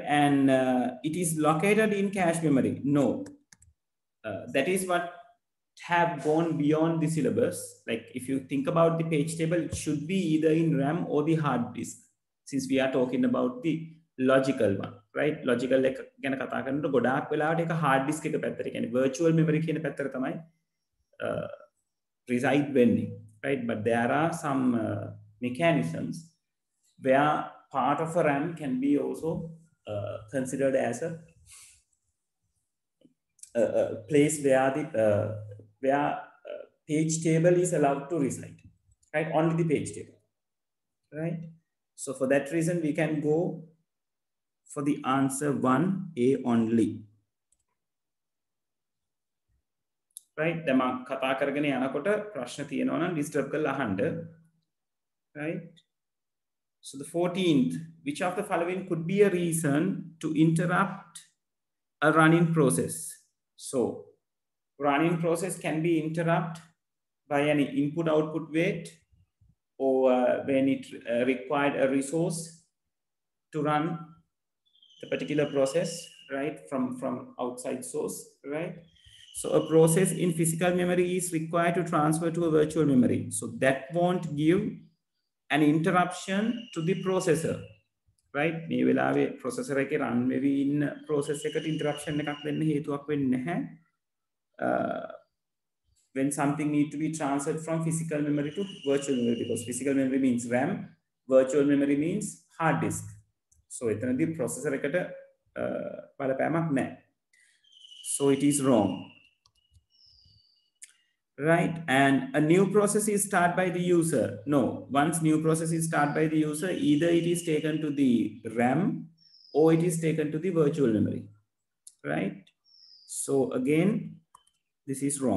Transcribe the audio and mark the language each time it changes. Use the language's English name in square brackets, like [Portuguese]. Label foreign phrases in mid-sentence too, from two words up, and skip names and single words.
[English] And it is located in cache memory. No, that is what have gone beyond the syllabus. Like if you think about the page table, it should be either in RAM or the hard disk, since we are talking about the logical one, right? [Sinhala] Logical එක ගැන කතා කරනකොට ගොඩාක් වෙලාවට ඒක [English] hard disk [Sinhala] එක පැත්තට, කියන්නේ [English] virtual memory [Sinhala] කියන පැත්තට තමයි reside වෙන්නේ, [English] right? But there are some mechanisms where part of a RAM can be also considered as a place where the page table is allowed to reside, right? Only the page table, right? So for that reason, we can go for the answer 1A only. Right? [Sinhala] දැන් මම කතා කරගෙන යනකොට ප්‍රශ්න තියෙනවා නම් disturb කරලා අහන්න. [English] Right? So the 14th, which of the following could be a reason to interrupt a running process? So running process can be interrupted by any input-output wait, or when it required a resource to run the particular process, right, from outside source, right? So a process in physical memory is required to transfer to a virtual memory. So that won't give an interruption to the processor, right? [Sinhala] මේ වෙලාවේ processor එකේ run වෙවි ඉන්න process එකට interruption එකක් වෙන්න හේතුවක් වෙන්නේ නැහැ. [English] when something need to be transferred from physical memory to virtual memory, because physical memory means RAM, virtual memory means hard disk. [Sinhala] So etanadi processor ekata බලපෑමක් නැහැ. [English] So it is wrong. Right, and a new process is started by the user. No, once new process is started by the user, either it is taken to the RAM or it is taken to the virtual memory. Right, so again this is wrong.